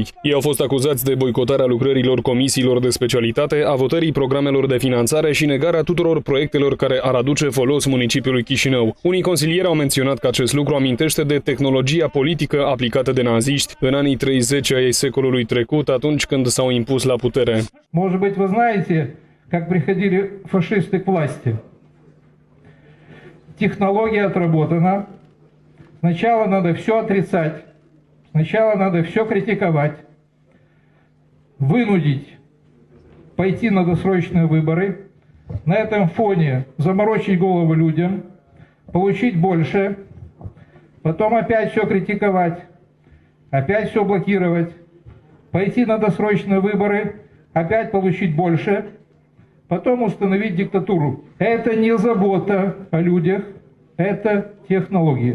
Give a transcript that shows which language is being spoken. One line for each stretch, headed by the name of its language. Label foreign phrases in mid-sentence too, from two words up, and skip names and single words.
Romanian: Ei au fost acuzați de boicotarea lucrărilor comisiilor de specialitate, a votării programelor de finanțare și negarea tuturor proiectelor care ar aduce folos municipiului Chișinău. Unii consilieri au menționat că acest lucru amintește de tehnologia politică aplicată de naziști în anii 30 ai secolului trecut, atunci când s-au impus la putere.
Russian: Может быть, вы знаете, как приходили фашисты к власти. Технология отработана. Сначала надо все отрицать. Сначала надо все критиковать. Вынудить пойти на досрочные выборы. На этом фоне заморочить голову людям. Получить больше. Потом опять все критиковать. Опять все блокировать. Пойти на досрочные выборы, опять получить больше, потом установить диктатуру. Это не забота о людях, это технология.